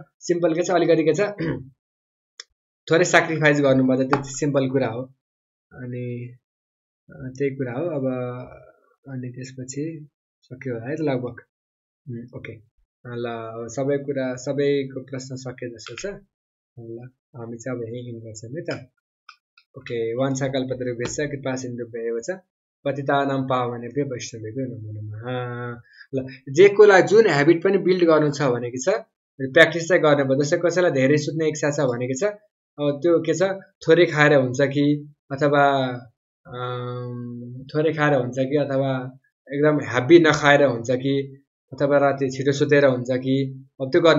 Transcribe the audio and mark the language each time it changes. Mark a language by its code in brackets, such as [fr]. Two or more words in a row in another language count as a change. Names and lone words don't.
[ne] सिम्पल के छ अलिकति के छ थोरै सेक्रिफाइस गर्नुपर्छ, त्यति सिम्पल कुरा हो, अनि त्यही कुरा हो। अब अनि त्यसपछि सक्यो होला है त लगभग, ओके ल सबै कुरा सबैको प्रश्न सके जस्तो छ। ल हामी चाहिँ अब यहीँ इन गर्छौँ है त। [sa] ओके वंशकल्पतरुभ्यश्च कृपा सिन्धुभ्यैव च पतितानां पावनेभ्यो वैष्णवेभ्यो नमो नमः। [ne] ल जे कुरालाई जुन ह्याबिट पनि बिल्ड गर्नु छ भनेको छ प्र्याक्टिस चाहिँ गर्नुपर्छ। जस्तै कसैलाई धेरै सुत्ने इच्छा छ भनेको छ, अब त्यो के छ थोरै खाएर हुन्छ कि अथवा थोरै खाएर हुन्छ कि अथवा एकदम हेभी नखाएर हुन्छ कि अथवा राति छिटो सुतेर हुन्छ कि, अब त्यो गर्नु।